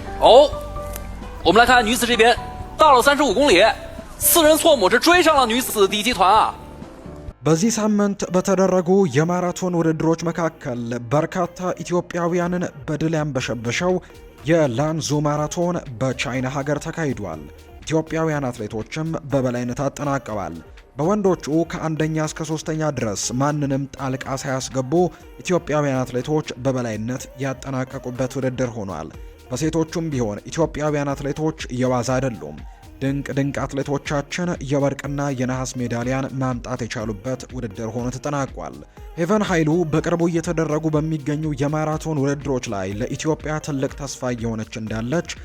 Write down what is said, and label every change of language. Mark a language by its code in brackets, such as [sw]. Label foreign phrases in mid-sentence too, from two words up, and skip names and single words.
[zh] 我们来看女子这边，到了35公里，4人错母是追上了女子第一集团啊。 [am] በዚህ ሳምንት በተደረጉ የማራቶን ውድድሮች መካከል በርካታ ኢትዮጵያውያንን በድል ያንበሸበሸው የላንዙ ማራቶን በቻይና ሀገር ተካሂዷል። ኢትዮጵያውያን አትሌቶችም በበላይነት አጠናቀዋል። በወንዶቹ ከአንደኛ እስከ ሶስተኛ ድረስ ማንንም ጣልቃ ሳያስገቡ ኢትዮጵያውያን አትሌቶች በበላይነት ያጠናቀቁበት ውድድር ሆኗል። በሴቶቹም ቢሆን ኢትዮጵያውያን አትሌቶች የዋዛ አይደሉም። ድንቅ አትሌቶቻችን የወርቅና የነሐስ ሜዳሊያን ማምጣት የቻሉበት ውድድር ሆኖ ተጠናቋል። ሄቨን ኃይሉ በቅርቡ እየተደረጉ በሚገኙ የማራቶን ውድድሮች ላይ ለኢትዮጵያ ትልቅ ተስፋ እየሆነች እንዳለች